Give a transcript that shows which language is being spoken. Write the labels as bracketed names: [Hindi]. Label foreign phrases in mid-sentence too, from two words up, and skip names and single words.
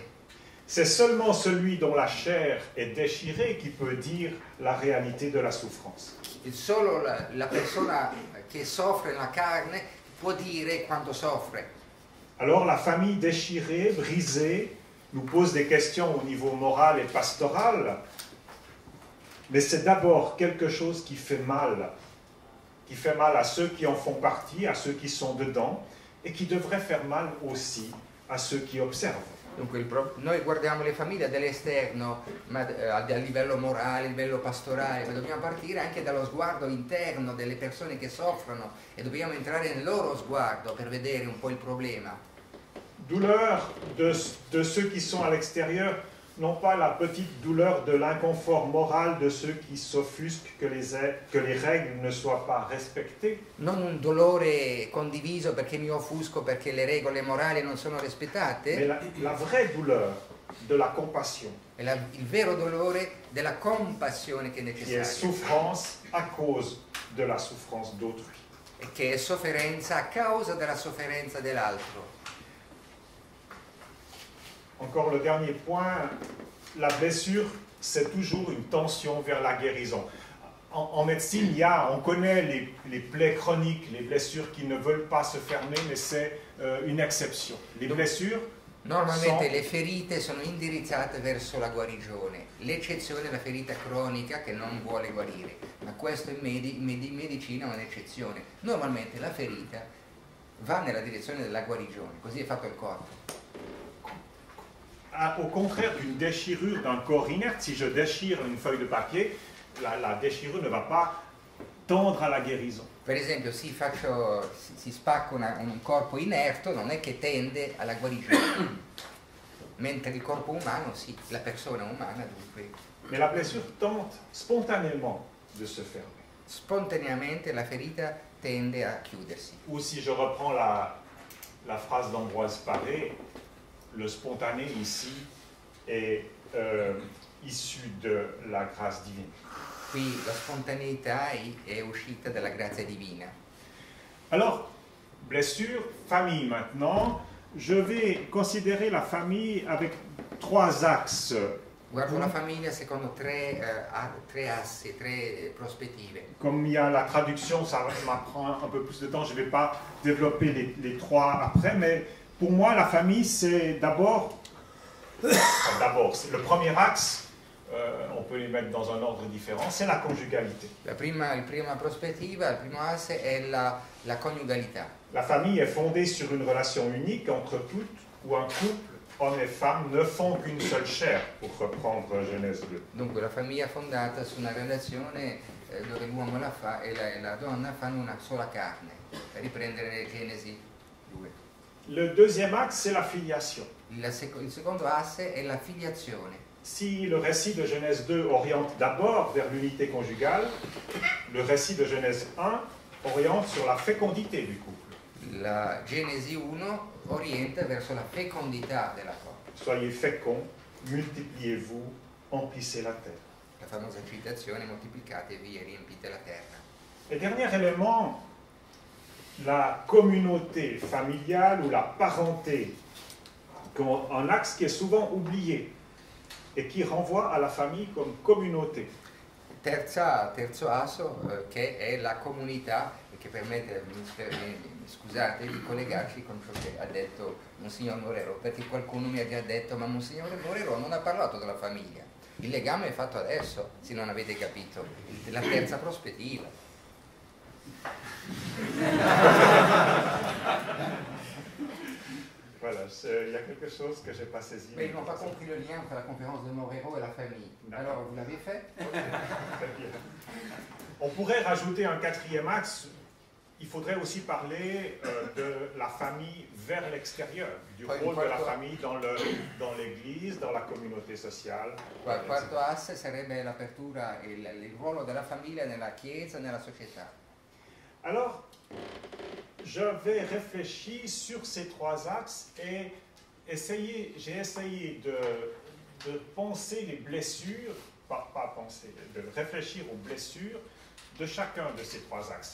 [French] C'est seulement celui dont la chair est déchirée qui peut dire la réalité de la souffrance. [Italian] Solo la persona che soffre la carne può dire quanto soffre. [French] Alors la famille déchirée, brisée, nous pose des questions au niveau moral et pastoral, mais c'est d'abord quelque chose qui fait mal à ceux qui en font partie, à ceux qui sont dedans, et qui devrait faire mal aussi à ceux qui observent. [Italian] Dunque noi guardiamo le famiglie dall'esterno, ma a livello morale, a livello pastorale, ma dobbiamo partire anche dallo sguardo interno delle persone che soffrono e dobbiamo entrare nel loro sguardo per vedere un po' il problema. [French] Douleur de ceux qui sont à l'extérieur, non pas la petite douleur de l'inconfort moral de ceux qui s'offusquent que les règles ne soient pas respectées. [Italian] Non un dolore condiviso perché mi offusco perché le regole morali non sono rispettate. [French] Mais la vraie douleur de la compassion. [Italian] È il vero dolore della compassione che è [French] Qui est [Italian] necessaria. [French] souffrance à cause de la souffrance d'autrui. [Italian] E che è sofferenza a causa della sofferenza dell'altro. [French] Encore le dernier point, la blessure, c'est toujours une tension vers la guérison. En médecine, on connaît les plaies chroniques, les blessures qui ne veulent pas se fermer, mais c'est une exception. Les blessures [Italian] Normalmente le ferite sono indirizzate verso la guarigione, l'eccezione è la ferita cronica che non vuole guarire, ma questo in medicina è un'eccezione. Normalmente la ferita va nella direzione della guarigione, così è fatto il corpo. [French] Au contraire d'une déchirure d'un corps inerte, si je déchire une feuille de papier, la déchirure ne va pas tendre à la guérison. [Italian] Per esempio, si spacca un corpo inerto, non è che tende alla guarigione, mentre il corpo umano sì, la persona umana dunque. [French] Mais la blessure tente spontanément de se fermer. [Italian] Spontaneamente la ferita tende a chiudersi. [French] Ou si je reprends la phrase d'Ambroise Paré, le spontané ici est issu de la grâce divine. [Italian] Qui la spontaneità è uscita dalla grazia divina. [French] Alors, blessure, famille maintenant. Je vais considérer la famille avec trois axes. [Italian] Guardo la famiglia secondo tre assi, tre prospettive. [French] Comme il y a la traduction, ça m'apprend un peu plus de temps, je ne vais pas développer les trois après, mais pour moi, la famille, c'est d'abord, le premier axe, on peut les mettre dans un ordre différent, c'est la conjugalité. [Italian] La prima prospettiva, il primo asse è la coniugalità. [French] La famille est fondée sur une relation unique entre toutes, où un couple, homme et femme, ne font qu'une seule chair, pour reprendre Genèse 2. [Italian] Dunque la famiglia è fondata su una relazione dove l'uomo e la donna fanno una sola carne, per riprendere Genesi 2. [French] Le deuxième axe, c'est la filiation. [Italian] Il secondo asse è la filiazione. [French] si le récit de Genèse 2 oriente d'abord vers l'unité conjugale, le récit de Genèse 1 oriente sur la fécondité du couple. [Italian] La Genesi 1 orienta verso la fecondità della coppia. [French] Soyez féconds, multipliez-vous, emplissez la terre. [Italian] La famosa citazione: moltiplicatevi e riempite la terra. [French] Et dernier élément, la communauté familiale ou la parenté, un axe qui est souvent oublié et qui renvoie à la famille comme communauté. [Italian] Terzo asso che è la comunità, e che permette, scusate, di collegarci con ciò che ha detto Monsignor Morero, perché qualcuno mi ha già detto: ma Monsignor Morero non ha parlato della famiglia, il legame è fatto adesso, se non avete capito, la terza prospettiva. [French] Voilà, il y a quelque chose que je n'ai pas saisi. Mais ils n'ont pas compris le lien entre la conférence de Morero et la famille. Alors, vous l'avez fait? Très bien. On pourrait rajouter un quatrième axe. Il faudrait aussi parler de la famille vers l'extérieur, du rôle de la famille dans l'Église, dans la communauté sociale. [Italian] Il quarto asse sarebbe l'apertura, il ruolo della famiglia nella Chiesa, nella società. [French] Alors, je vais réfléchir sur ces trois axes et j'ai essayé de penser les blessures, pas penser, de réfléchir aux blessures de chacun de ces trois axes.